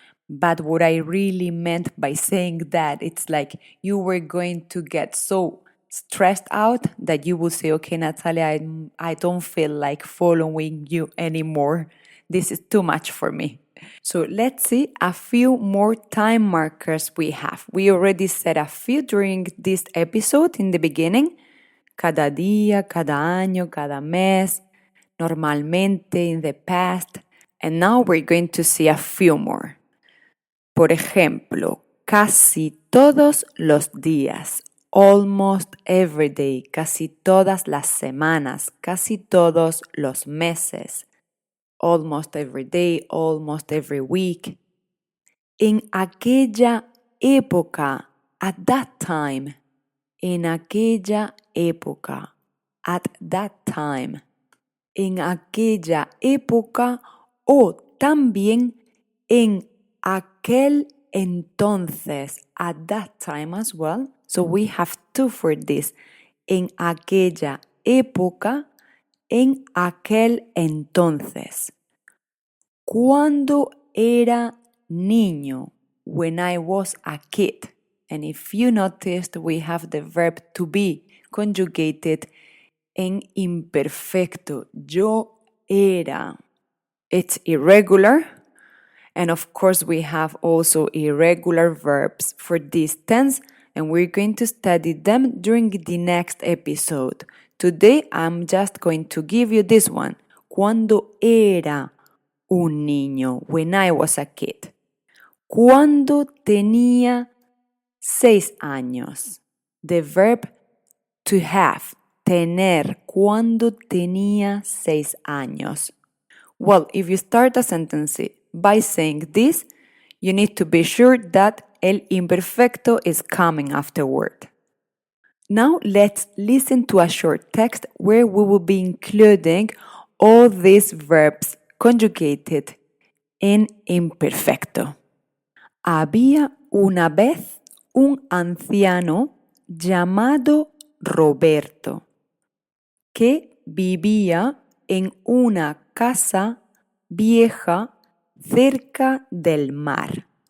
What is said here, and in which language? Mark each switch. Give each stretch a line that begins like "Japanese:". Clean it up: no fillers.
English: But what I really meant by saying that, it's like you were going to get so stressed out that you would say, okay, Natalia, I don't feel like following you anymore. This is too much for me. So let's see a few more time markers we have. We already said a few during this episode in the beginning.
Spanish: Cada día, cada año, cada mes, normalmente,
English: in the past. And now we're going to see a few more.
Spanish: Por ejemplo, casi todos los días.
English: Almost every day.
Spanish: Casi todas las semanas. Casi todos los meses.
English: Almost every day, almost every week.
Spanish: En aquella época,
English: at that time.
Spanish: En aquella época,
English: at that time.
Spanish: En aquella época o también en aquel entonces,
English: at that time as well. So we have two for this.
Spanish: En aquella época, en aquel entonces. Cuando era niño,
English: when I was a kid. And if you noticed, we have the verb to be conjugated
Spanish: en imperfecto. Yo era.
English: It's irregular. And of course, we have also irregular verbs for this tense, and we're going to study them during the next episode. Today, I'm just going to give you this one.
Spanish: Cuando era un niño,
English: when I was a kid.
Spanish: Cuando tenía 6 años.
English: The verb to have,
Spanish: tener, cuando tenía 6 años.
English: Well, if you start a sentence by saying this, you need to be sure that el imperfecto is coming afterward. Now let's listen to a short text where we will be including all these verbs conjugated en imperfecto.
Spanish: Había una vez un anciano llamado Roberto que vivía en una casa vieja cerca del mar.